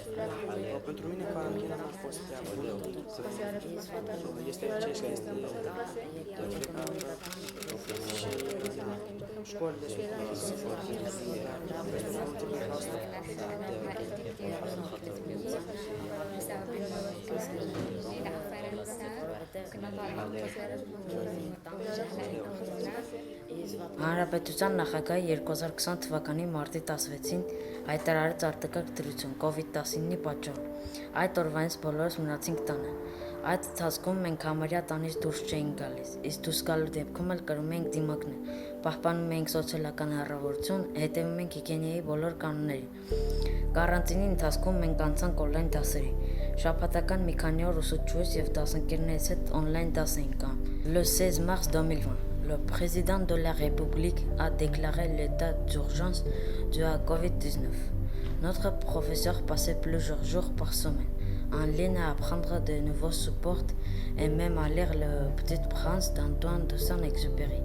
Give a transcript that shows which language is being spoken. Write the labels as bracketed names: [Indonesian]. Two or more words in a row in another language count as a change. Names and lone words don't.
[Romanian] Pentru mine carantina nu a fost prea bună. Este ce este școlile sunt foarte [Armenian] Հանրապետության նախագահը 2020 թվականի մարտի 16-ին հայտարարեց արտակարգ դրություն COVID-19-ի պատճառով։ Այդ օրվանից բոլորս մնացինք տանը։ Այդ ընթացքում մենք համարյա տանից դուրս չէինք գալիս, իսկ դուրս գալու դեպքում էլ կրում էինք դիմակներ, պահպանում էինք սոցիալական հեռավորություն, հետևում էինք հիգիենայի բոլոր կանոնների։ Կարանտինի ընթացքում մենք անցանք օնլայն դասերի։ Շաբաթական մի քանի օր ուսուցչուհուց եւ դասընկերներից հետ օնլայն դաս էինք անում։ [French] Le 16 mars 2020, le président de la République a déclaré l'état d'urgence dû à COVID-19. Notre professeur passait plusieurs jours par semaine en ligne à apprendre de nouveaux supports et même à lire Le Petit Prince d'Antoine de Saint-Exupéry.